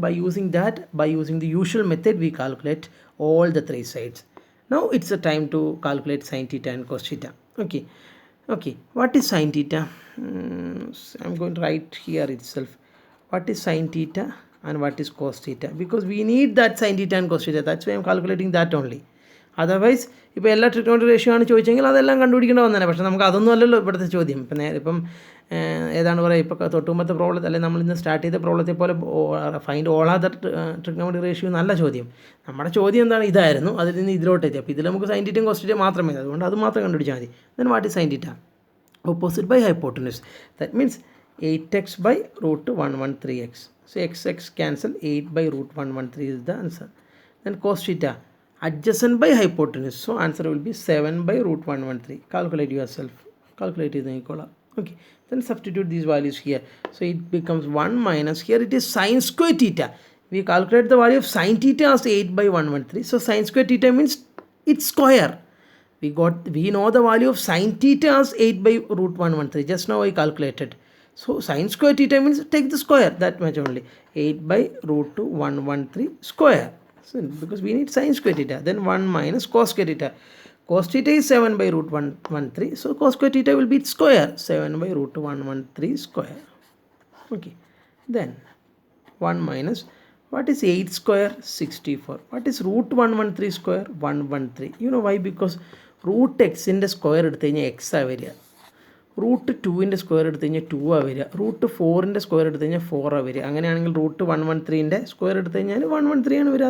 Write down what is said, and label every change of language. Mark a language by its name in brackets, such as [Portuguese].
[English] By using the usual method, we calculate all the three sides. Now it's the time to calculate sin theta and cos theta. Okay, what is sin theta? I'm going to write here itself what is sin theta and what is cos theta, because we need that sin theta and cos theta. That's why I'm calculating that only. [Malayalam] Otherwise ഇപ്പോൾ എല്ലാ trigonometric ratio ആണ് ചോദിച്ചെങ്കിൽ അതെല്ലാം കണ്ടുപിടിക്കേണ്ട വന്നേനെ. പക്ഷേ നമുക്ക് അതൊന്നും അല്ലല്ലോ ഇവിടുത്തെ ചോദ്യം. ഇപ്പം ഏതാണ് പറയുക, ഇപ്പോൾ തൊട്ടുമ്പത്തെ പ്രോബ്ലത്തിൽ അല്ലെങ്കിൽ നമ്മളിന്ന് സ്റ്റാർട്ട് ചെയ്ത പ്രോബ്ലത്തെ പോലെ [English] find all other trigonometric ratio [Malayalam] നല്ല ചോദ്യം. നമ്മുടെ ചോദ്യം എന്താണ്, ഇതായിരുന്നു. അതിൽ നിന്ന് ഇതിലോട്ട് എത്തി. അപ്പോൾ ഇതിൽ നമുക്ക് സൈൻ തീറ്റയും കോസ് തീറ്റയും മാത്രമേ മതി. അതുകൊണ്ട് അത് മാത്രം കണ്ടുപിടിച്ചാൽ മതി. [English] Then what is sine theta? Opposite by hypotenuse. That means 8x by root 113x. So x cancel, 8 by root 113 is the answer. Then cos theta, adjacent by hypotenuse. So answer will be 7 by root 113. Calculate yourself. Calculate it. Okay. Then substitute these values here. So it becomes 1 minus, here it is sin square theta. We calculate the value of sin theta as 8 by 113. So sin square theta means it's square. We know the value of sin theta as 8 by root 113. Just now I calculated. So sin square theta means take the square, that much only. 8 by root 113 square. So because we need sin square theta. Then 1 minus cos square theta. Cos theta is 7 by root 113. So cos square theta will be its square. 7 by root 113 square. Okay. Then 1 minus, what is 8 square? 64. What is root 113 square? 113. You know why? Because root x in the square [Malayalam] എടുത്തു കഴിഞ്ഞാൽ x ആ വരിക. Root 2ൻ്റെ square എടുത്തു കഴിഞ്ഞാൽ 2 ആ വരിക. Root 4ൻ്റെ square എടുത്തു കഴിഞ്ഞാൽ 4 ആ വരിക. അങ്ങനെയാണെങ്കിൽ റൂട്ട് 113ൻ്റെ സ്ക്വയർ എടുത്തു കഴിഞ്ഞാൽ 113 ആണ് വരിക.